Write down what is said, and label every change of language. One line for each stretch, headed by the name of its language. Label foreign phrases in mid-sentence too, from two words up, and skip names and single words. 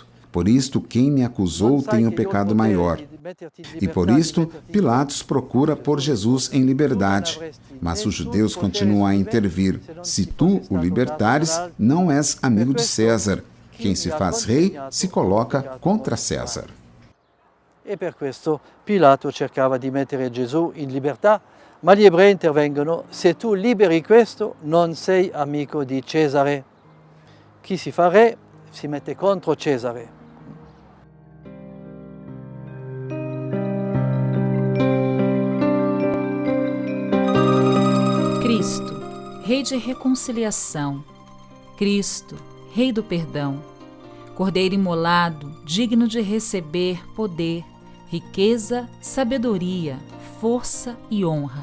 Portuguese: Por isto, quem me acusou tem o pecado maior. E por isto, Pilatos procura pôr Jesus em liberdade. Mas os judeus continuam a intervir. Se tu o libertares, não és amigo de César. Quem se faz rei se coloca contra César.
Italian: E per questo Pilato cercava di mettere Gesù in libertà, ma gli ebrei intervengono: se tu liberi questo, non sei amico di Cesare. Chi si fa re si mette contro Cesare.
Portuguese: Cristo, Rei de reconciliação. Cristo, Rei do perdão. Cordeiro imolado, digno de receber poder, riqueza, sabedoria, força e honra.